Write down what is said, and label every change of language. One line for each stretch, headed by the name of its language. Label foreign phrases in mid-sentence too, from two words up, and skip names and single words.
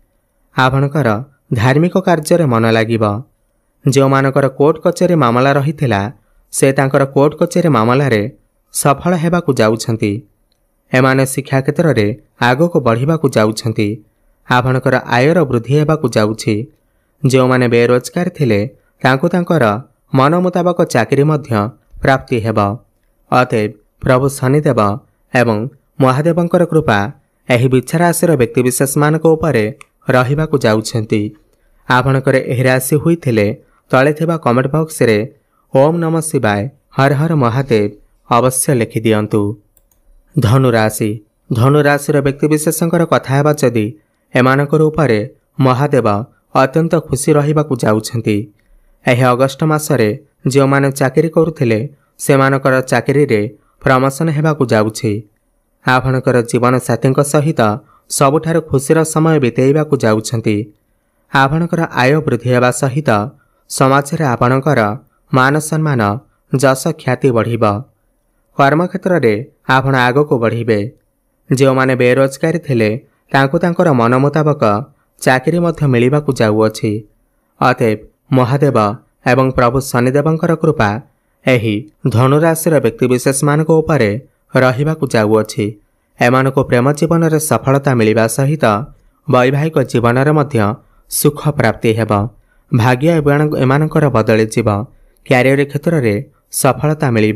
Odia: ଆପଣଙ୍କର ଧାର୍ମିକ କାର୍ଯ୍ୟ ରେ ମନ ଲାଗିବ। ଯେଉଁ ମାନଙ୍କର କୋର୍ଟ କଚେରୀ ମାମଲା ରହିଥିଲା ସେ ତାଙ୍କର କୋର୍ଟ କଚେରୀ ମାମଲା ରେ ସଫଳ ହେବାକୁ ଯାଉଛନ୍ତି। ଏମାନେ ଶିକ୍ଷା କ୍ଷେତ୍ର ରେ ଆଗକୁ ବଢ଼ିବାକୁ ଯାଉଛନ୍ତି। ଆପଣଙ୍କର ଆୟର ବୃଦ୍ଧି ହେବାକୁ ଯାଉଛି। ଯେଉଁ ମାନେ ବେରୋଜଗାର ଥିଲେ ତାଙ୍କୁ ତାଙ୍କର ମନ ମୁତାବକ ଚାକିରି ମଧ୍ୟ ପ୍ରାପ୍ତି ହେବ। ଅତଏବ ପ୍ରଭୁ ଶନିଦେବ ଏବଂ ମହାଦେବଙ୍କର କୃପା ଏହି ବୃକ୍ଷ ରାଶିର ବ୍ୟକ୍ତିବିଶେଷ ମାନଙ୍କ ଉପରେ ରହିବାକୁ ଯାଉଛନ୍ତି। ଆପଣଙ୍କର ଏହି ରାଶି ହୋଇଥିଲେ ତଳେ ଥିବା
English: comment box
Odia: ରେ
Sanskrit: ओम नमः शिवाय
Odia: ହର ହର ମହାଦେବ ଅବଶ୍ୟ ଲେଖି ଦିଅନ୍ତୁ। ଧନୁ ରାଶି। ଧନୁ ରାଶିର ବ୍ୟକ୍ତିବିଶେଷଙ୍କର କଥା ହେବା ଯଦି ଏମାନଙ୍କର ଉପରେ ମହାଦେବ ଅତ୍ୟନ୍ତ ଖୁସି ରହିବାକୁ ଯାଉଛନ୍ତି। ଏହି ଅଗଷ୍ଟ ମାସରେ ଯେଉଁ ମାନେ ଚାକିରି କରୁଥିଲେ ସେମାନଙ୍କର ଚାକିରି ରେ ପ୍ରମୋସନ ହେବାକୁ ଯାଉଛି। ଆପଣଙ୍କର ଜୀବନ ସାଥୀଙ୍କ ସହିତ ସବୁଠାରୁ ଖୁସିର ସମୟ ବିତେଇବାକୁ ଯାଉଛନ୍ତି। ଆପଣଙ୍କର ଆୟ ବୃଦ୍ଧି ହେବା ସହିତ ସମାଜ ରେ ଆପଣଙ୍କର ମାନ ସମ୍ମାନ ଯଶ ଖ୍ୟାତି ବଢ଼ିବ। କର୍ମ କ୍ଷେତ୍ର ରେ ଆପଣ ଆଗକୁ ବଢ଼ିବେ। ଯେଉଁ ମାନେ ବେରୋଜଗାର ଥିଲେ ତାଙ୍କୁ ତାଙ୍କର ମନ ମୁତାବକ ଚାକିରି ମଧ୍ୟ ମିଳିବାକୁ ଯାଉଅଛି। ଅତଏବ ମହାଦେବ ଏବଂ ପ୍ରଭୁ ଶନିଦେବଙ୍କର କୃପା ଏହି ଧନୁରାଶିର ବ୍ୟକ୍ତିବିଶେଷ ମାନଙ୍କ ଉପରେ ରହିବାକୁ ଯାଉଅଛି। ଏମାନଙ୍କୁ ପ୍ରେମ ଜୀବନରେ ସଫଳତା ମିଳିବା ସହିତ ବୈବାହିକ ଜୀବନରେ ମଧ୍ୟ ସୁଖ ପ୍ରାପ୍ତି ହେବ। ଭାଗ୍ୟ ଏମାନଙ୍କର ବଦଳିଯିବ। କ୍ୟାରିୟର କ୍ଷେତ୍ରରେ ସଫଳତା ମିଳିବ।